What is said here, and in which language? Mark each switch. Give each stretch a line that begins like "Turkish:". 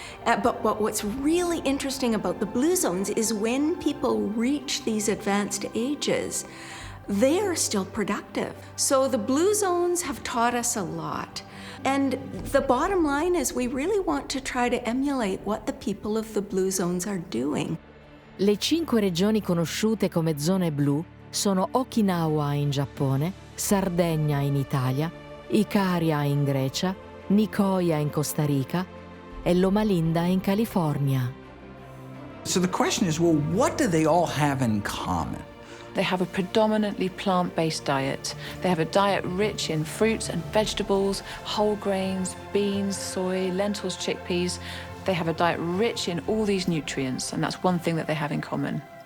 English: But what's really interesting about the blue zones is when people reach these advanced ages, they are still productive. So the blue zones have taught us a lot. And the bottom line is we really want to try to emulate what the people of the blue zones are doing.
Italian: Le 5 regioni conosciute come zone blu sono Okinawa in Giappone, Sardegna in Italia, Icaria in Grecia, Nicoya in Costa Rica e Loma Linda in California.
English: So the question is, well, what do they all have in common? They have a predominantly plant-based diet. They have a diet rich in fruits and vegetables, whole grains, beans, soy, lentils, chickpeas. They have a diet rich in all these nutrients, and that's one thing that they have in common.